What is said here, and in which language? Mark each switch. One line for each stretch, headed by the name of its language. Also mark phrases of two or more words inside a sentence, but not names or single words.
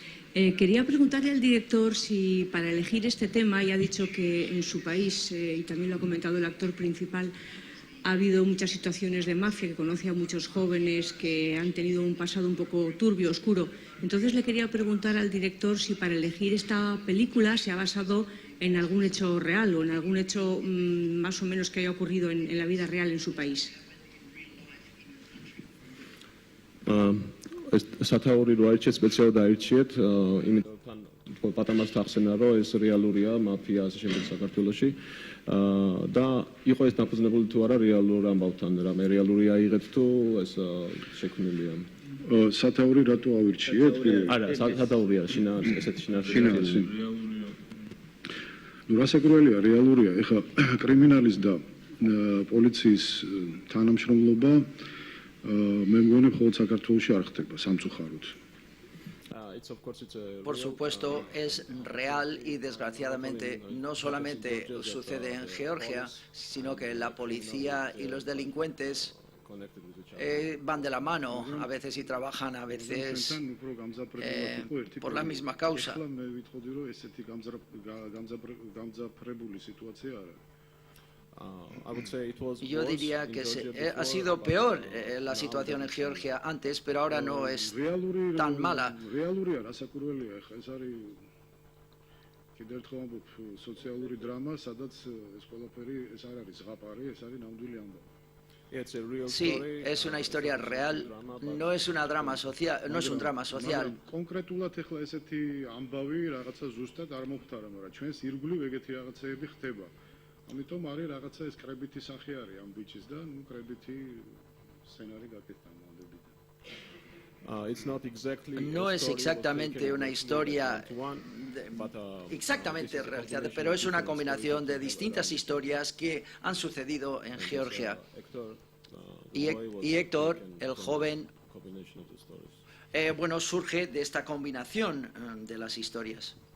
Spanish: Quería preguntarle al director si para elegir este tema, y ha dicho que en su país, y también lo ha comentado el actor principal, ha habido muchas situaciones de mafia, que conoce a muchos jóvenes que han tenido un pasado un poco turbio, oscuro. Entonces le quería preguntar al director si para elegir esta película se ha basado en algún hecho real o en algún hecho más o menos que haya ocurrido en la vida real en su país.
Georgian: სათაური რო აირჩიეთ, სპეციალურად აირჩიეთ, იმიტომ რომ პატამას თახსენა რომ ეს რეალურია მაფია ასე შემდეგ საქართველოში და იყო ეს დაფუძნებული თუ არა რეალურ ამბავთან, რამე რეალური აიღეთ თუ ეს შექმნილია. სათაური რატო ავირჩიეთ? არა, სათაურია, შინაარსი, ესეთი შინაარსი. ნუ რასაკურველია, რეალურია. ეხლა კრიმინალის და პოლიციის თანამშრომლობა მე მგონი მხოლოდ საქართველოში არ ხდება სამწუხაროდ.
Spanish: Por supuesto, es real y desgraciadamente no solamente sucede en Georgia, sino que la policía y los delincuentes van de la mano a veces y trabajan a veces por la misma causa. Yo diría que ha sido peor la situación en Georgia antes, pero ahora no es tan mala.
Georgian: კიდევ ერთხელ ამბობ, სოციალური დრამა, sadაც ეს ყველაფერი ეს არ არის ზღაპარი, ეს არის ნამდვილი ამბავი.
Spanish: Sí, es una historia real, no es una drama social, no es un drama social.
Georgian: კონკრეტულად ეხლა ესეთი ამბავი რაღაცა ზუსტად არ მომხდარა, მაგრამ ჩვენს ირგვლივ ეგეთი რაღაცეები ხდება. ამიტომ არის რაღაცა ეს კრებითი სახე არის ამ ბიჭის და ნუ კრებითი სცენარი გაკეთდა მანდებიდან.
Spanish: No es exactamente una historia exactamente realizada, pero es una combinación de distintas historias que han sucedido en Georgia. Y Héctor, el joven, bueno, surge de esta combinación de las historias.